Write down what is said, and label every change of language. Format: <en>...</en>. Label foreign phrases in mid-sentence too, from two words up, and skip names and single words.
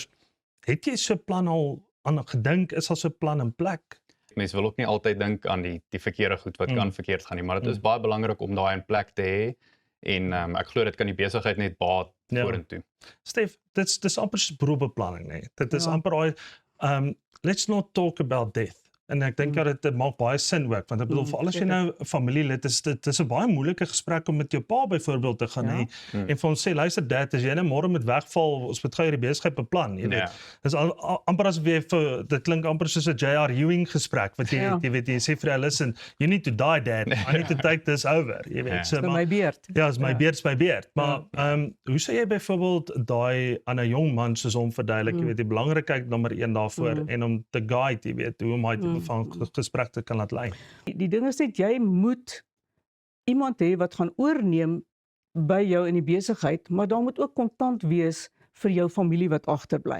<af>Het jy so 'n plan al aan gedink? Is daar so 'n plan in plek? Mense wil ook nie altyd dink aan die verkeerde goed wat kan verkeerd gaan nie, maar dit is baie belangrik om daai in plek te hê en ek glo dit kan die besigheid net baat vorentoe. Stef, dis amper soos beroepbeplanning, nee. Dit is amper daai</af> <en>let's not talk about death.</en> <af>En ek dink dit maak baie sin ook, want ek bedoel vir alles jy nou 'n familielid is, dit is 'n baie moeilike gesprek om met jou pa byvoorbeeld te gaan hê en vir ons sê luister dad, as jy nou môre moet wegval, ons moet gou hierdie besigheid beplan, jy weet. Dis amper as dit klink amper soos 'n J.R.</af> <en>Ewing</en> <af>gesprek wat jy weet jy sê vir hulle</af> <en>listen, you need to die dad, I need to take this over,</en> <af>jy weet. So my beurt. Ja, is my beurt. Maar hoe sê jy byvoorbeeld daai aan 'n jong man soos hom verduidelik, jy weet die belangrikheid nommer 1 daarvoor en om te guide, jy weet, hoe om hy van gesprek te kan laat lei. Die ding is net jy moet iemand hê wat gaan oorneem by jou in die besigheid, maar daar moet ook kontant wees vir jou familie wat agterbly.</af>